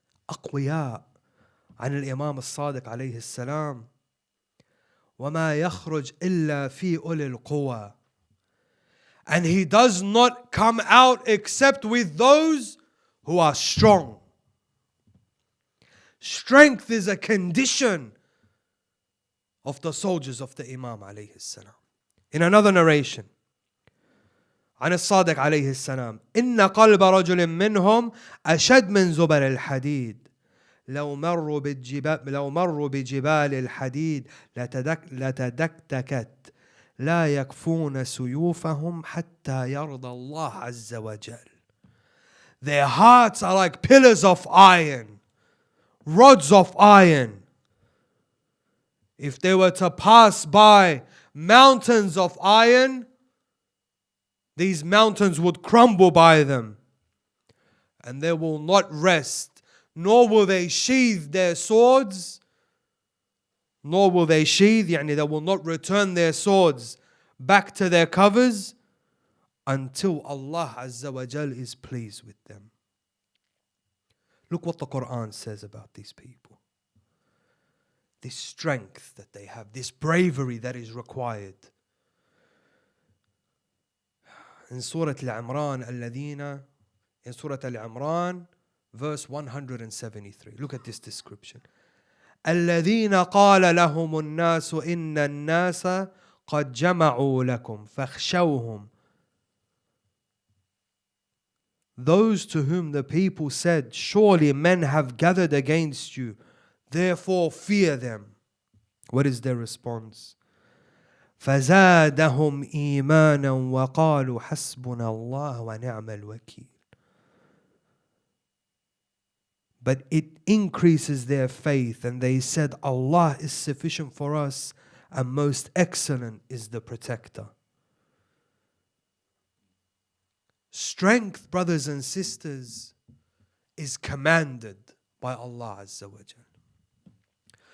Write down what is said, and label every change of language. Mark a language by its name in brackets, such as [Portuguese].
[Arabic] أقوياء عن الإمام الصادق عليه السلام وما يخرج إلا في أولي القوى. [English] And he does not come out except with those who are strong. Strength is a condition of the soldiers of the Imam عليه السلام. In another narration, [Arabic] عن الصادق عليه السلام إن قلب رجل منهم أشد من زبر الحديد لو مروا بجبال الحديد لتدكتكت لا يكفون سيوفهم حتى يرضى الله عز وجل. [English] Their hearts are like pillars of iron, rods of iron. If they were to pass by mountains of iron, these mountains would crumble by them, and they will not rest, nor will they sheathe their swords, يعني they will not return their swords back to their covers until Allah Azza wa Jal is pleased with them. Look what the Quran says about these people. This strength that they have, this bravery that is required. In Surah Al-Imran, in Surah Al-Imran, verse 173. Look at this description. [Arabic] الذين قال لهم الناس إن الناس قد جمعوا لكم فاخشوهم. [English] Those to whom the people said, surely men have gathered against you, therefore fear them. What is their response? [Arabic] فزادهم إيمانا وقالوا حسبنا الله ونعم الوكيل. [English] but it increases their faith, and they said, Allah is sufficient for us, and most excellent is the protector. Strength, brothers and sisters, is commanded by Allah Azza wa Jal.